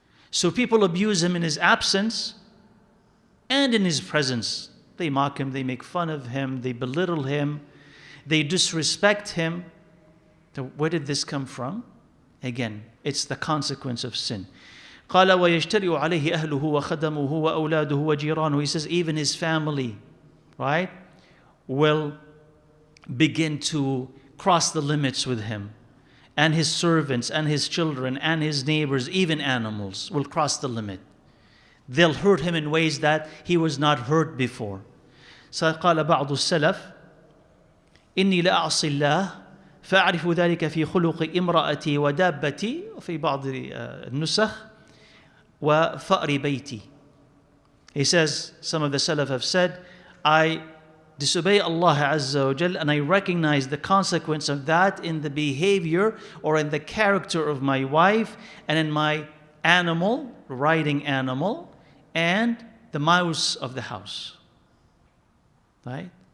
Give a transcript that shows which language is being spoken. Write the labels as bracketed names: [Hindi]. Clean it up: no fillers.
[English] So people abuse him in his absence and in his presence. They mock him, they make fun of him, they belittle him, they disrespect him. So where did this come from? Again, it's the consequence of sin. [Arabic] قال ويجترئ عليه أهله وخدمه وأولاده وجيرانه. [English] He says even his family, right, will begin to cross the limits with him. And his servants and his children and his neighbors, even animals, will cross the limit. They'll hurt him in ways that he was not hurt before. [Arabic] So قال بعض السلف إني لأعصي الله فأعرف ذلك في خلق امرأتي ودابتي وفي بعض النسخ وفأر بيتي. [English] He says, some of the Salaf have said, I disobey Allah Azza wa Jal and I recognize the consequence of that in the behavior or in the character of my wife and in my animal, riding animal, and the mouse of the house. Right?